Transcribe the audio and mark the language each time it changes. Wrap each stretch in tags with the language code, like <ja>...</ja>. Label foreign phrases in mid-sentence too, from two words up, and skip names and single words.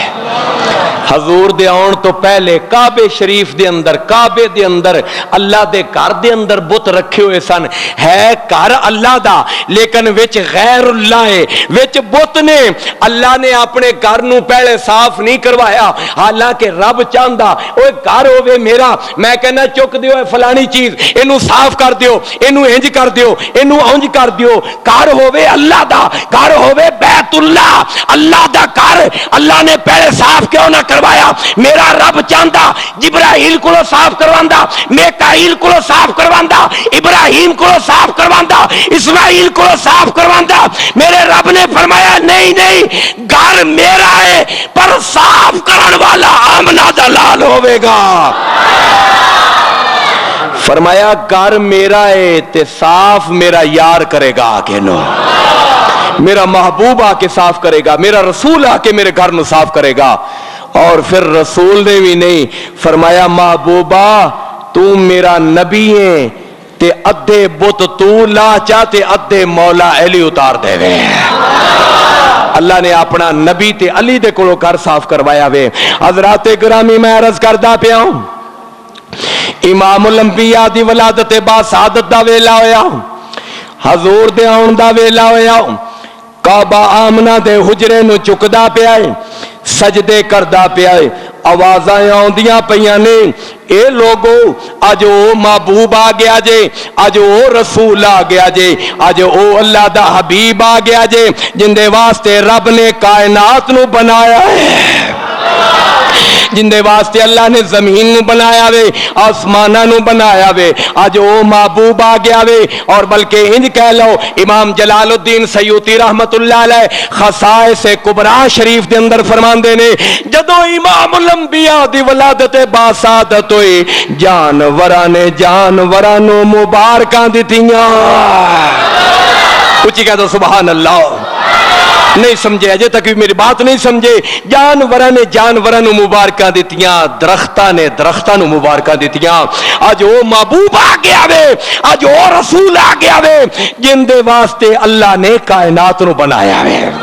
<pa>حضور دے آن تو پہلے کعبے شریف دے اندر کعبے دے اندر اللہ دے گھر دے اندر بت رکھے ہوئے سن. ہے گھر اللہ دا لیکن وچ غیر اللہ ہے وچ بت نے. اللہ نے اپنے گھر نو پہلے صاف نہیں کروایا حالانکہ رب چاہندا اوے گھر ہوے میرا میں کہنا چک دیو فلانی چیز اینو صاف کر دیو اینو انج کر دیو اینو انج کر دیو. گھر ہوے اللہ دا گھر ہوے بیت اللہ اللہ دا گھر اللہ نے پہلے صاف کیوں نہ کروایا. میرا رب چاہندا جبرائیل کو صاف کرواندا میکائیل کو صاف کرواندا ابراہیم کو صاف کرواندا اسماعیل کو صاف کرواندا. میرے رب نے فرمایا نہیں نہیں گھر میرا ہے پر صاف کرن والا آمنہ دا لال ہوے گا. فرمایا گھر میرا ہے تے صاف میرا یار کرے گا آکے نو میرا محبوب آ کے صاف کرے گا میرا رسول آ کے میرے گھر نو صاف کرے گا. اور پھر رسول نے بھی نہیں فرمایا محبوبہ تو میرا نبی ہے تے ادھے بت تو لا چاہتے ادھے مولا علی اتار دے وے. اللہ نے اپنا نبی تے علی دے کولو گھر صاف کروایا وے. حضرات گرامی میں عرض کردا پیا ہوں امام الانبیاء دی ولادت با سعادت دا ویلا ہویا حضور دے آن دا ویلا ہویا. کعبہ آمنہ دے حجرے نو چکدا پیا ہے سجدے کردا پیا ہے. آوازاں آندیاں پیاں نے اے لوگو اج او محبوب آ گیا جے اج او رسول آ گیا جے اج او اللہ دا حبیب آ گیا جے جن دے واسطے رب نے کائنات نو بنایا ہے جن دے واسطے اللہ نے زمین نو بنایا وے آسمانہ نو بنایا وے. اج او محبوب آ گیا وے. اور بلکہ انج کہہ لو امام جلال الدین سیوطی</pa> <ar>رحمت اللہ علیہ</ar> <pa>خصائص کبریٰ شریف دے اندر فرماندے نے جدو امام الانبیاء دی ولادت با سعادت ہوئی جانوراں نو مبارکاں دتیاں. اچھی کہہ دو</pa> <ar>سبحان اللہ.</ar> <pa>نہیں سمجھے, اجے تک بھی میری بات نہیں سمجھے. جانوراں نے جانوراں نو مبارکاں دتیاں, درختاں نے درختاں نو مبارکاں دتیاں. اج او محبوب آ گیا وے, اج او رسول آ گیا وے جن دے واسطے اللہ نے کائنات نو بنایا وے.</pa>